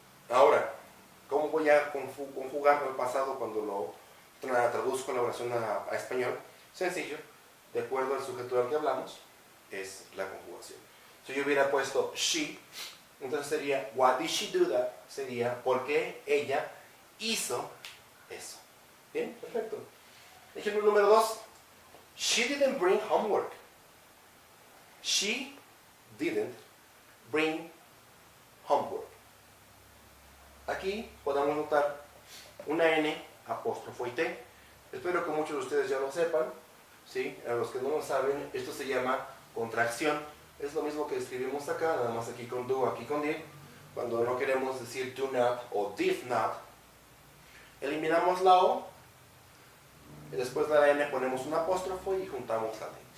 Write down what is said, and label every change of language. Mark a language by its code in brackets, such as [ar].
[es] Ahora, ¿cómo voy a conjugar el pasado cuando lo traduzco la oración a español? Sencillo, de acuerdo al sujeto del que hablamos, es la conjugación. Si yo hubiera puesto she, entonces sería [en] why did she do that? [es] Sería ¿por qué ella hizo eso? Bien, perfecto. Ejemplo número 2. [en] She didn't bring homework. She didn't bring homework. [es] Aquí podemos notar una N, apóstrofo y T. Espero que muchos de ustedes ya lo sepan. ¿Sí? A los que no lo saben, esto se llama contracción. Es lo mismo que escribimos acá, nada más aquí con do, aquí con did. Cuando no queremos decir do not o did not, eliminamos la O, y después de la N ponemos un apóstrofo y juntamos la T.